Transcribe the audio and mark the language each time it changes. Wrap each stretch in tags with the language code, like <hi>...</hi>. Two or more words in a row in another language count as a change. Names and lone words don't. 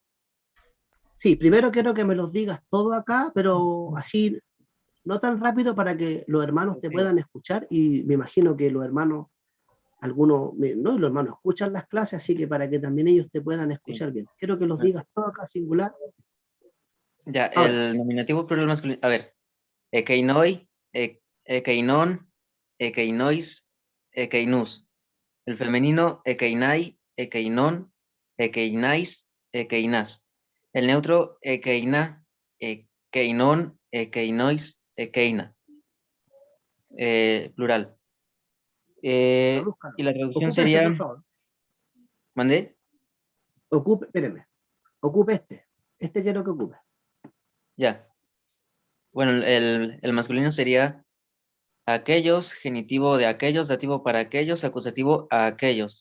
<es>Sí, primero quiero que me los digas todo acá, pero así, no tan rápido para que los hermanos te Ok. puedan escuchar y me imagino que los hermanos, algunos, no, los hermanos escuchan las clases, así que para que también ellos te puedan escuchar bien. Quiero que los digas todo acá singular. Ya, Ahora, el nominativo plural masculino. A ver,</es> <el>ἐκεῖνοι, ἐκείνων, ἐκείνοις, ἐκείνους.</el> <es>El femenino,</es> <el>ἐκεῖναι, ἐκείνων, ἐκείναις, ἐκείνας.</el> <es>El neutro,</es> <el>ἐκεῖνα, ἐκείνων, ἐκείνοις, ἐκεῖνα.</el> <es>Plural. tradúzcalo. Y la traducción Ocúpese, sería, por favor. ¿mandé? Espéreme. Ocupe este. Este quiero que ocupe. Ya. Bueno, el masculino sería aquellos, genitivo de aquellos, dativo para aquellos, acusativo a aquellos.</es>